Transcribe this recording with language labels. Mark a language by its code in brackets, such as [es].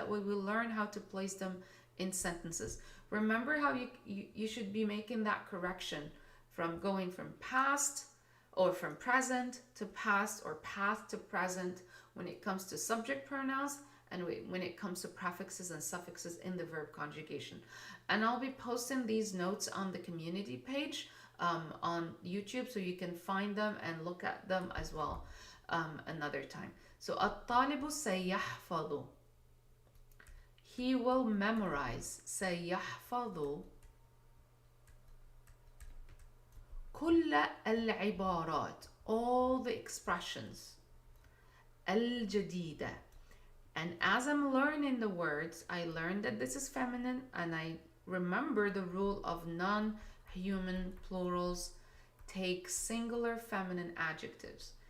[en] That way we learn how to place them in sentences. Remember how you should be making that correction from going from past or from present to past or past to present when it comes to subject pronouns and when it comes to prefixes and suffixes in the verb conjugation. And I'll be posting these notes on the community page on YouTube, so you can find them and look at them as well another time. [ar] So الطالب سيحفظ. [en] He will memorize. [ar] سيحفظ كل العبارات, [en] all the expressions. [ar] الجديدة. [en] And as I'm learning the words, I learned that this is feminine, and I remember the rule of non-human plurals take singular feminine adjectives.